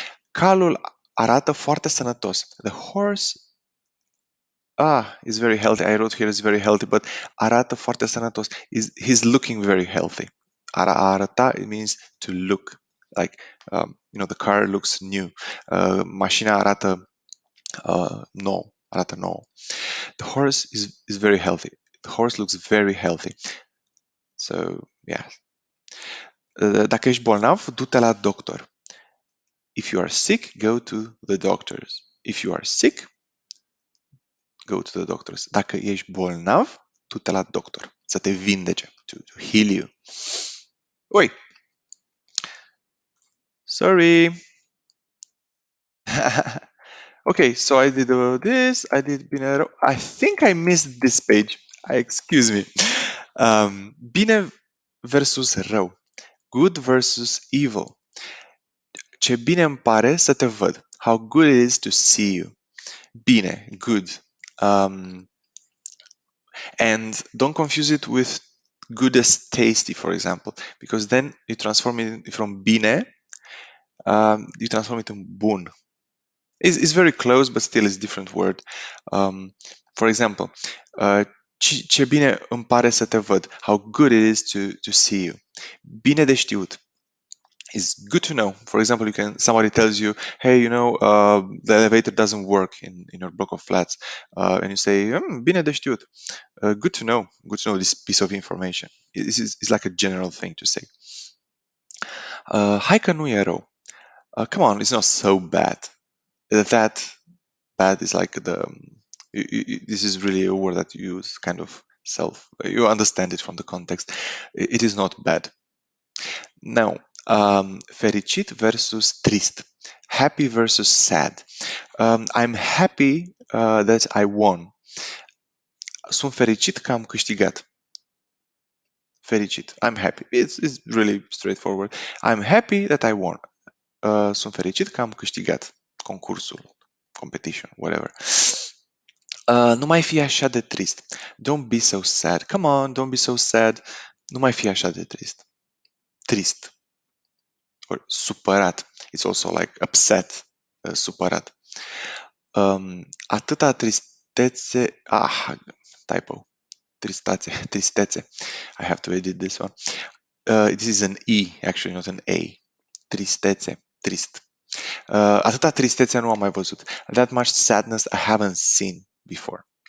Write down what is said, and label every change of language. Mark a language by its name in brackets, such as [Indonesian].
[Romanian] Calul arată foarte sănătos. [English] The horse is very healthy. I wrote here is very healthy, but [Romanian] arată foarte sănătos. [English] He's looking very healthy. Arăta, it means to look. Like, the car looks new. [Romanian] Mașina arată [English] No, [Romanian] arată nouă. [English] The horse is very healthy. The horse looks very healthy. So, yeah. [Romanian] Dacă ești bolnav, du-te la doctor. [English] If you are sick, go to the doctors. If you are sick, go to the doctors. [Romanian] Dacă ești bolnav, du-te la doctor. Să te vindece. [English] To heal you. [Romanian] Oi! [English] Sorry. Okay, so I did this. I did bine. I think I missed this page. Excuse me. [Romanian] Bine versus rău. [English] Good versus evil. [Romanian] Ce bine îmi pare să te văd. [English] How good it is to see you. Bine, good. And don't confuse it with good as tasty, for example, because then you transform it from bine, you transform it in bun. It's very close, but still it's a different word. For example, [Romanian] ce bine îmi pare să te văd. [English] How good it is to see you. [Romanian] Bine de știut [English] is good to know. For example, somebody tells you, hey, the elevator doesn't work in your block of flats, and you say, [Romanian] bine de știut. [English] Good to know this piece of information. It's like a general thing to say. [Romanian] Hai că nu e rău. [English] Come on, it's not so bad. That bad is like this is really a word that you use kind of you understand it from the context. It is not bad. Now, [Romanian] fericit versus trist. [English] Happy versus sad. I'm happy that I won. [Romanian] Sunt fericit că am câștigat. [English] Fericit. I'm happy. It's really straightforward. I'm happy that I won. [Romanian] Sunt fericit că am câștigat concursul, [English] competition, whatever. [Romanian] Nu mai fi așa de trist. [English] Don't be so sad. Come on, don't be so sad. [Romanian] Nu mai fi așa de trist. Trist. Or supărat. [English] It's also like upset. Supărat. [Romanian] Atâta tristețe. [English] Typo. Tristețe. I have to edit this one. This is an E, actually, not an A. [Romanian] Tristețe. Trist. Atâta tristețe nu am mai văzut. [English] That much sadness I haven't seen before.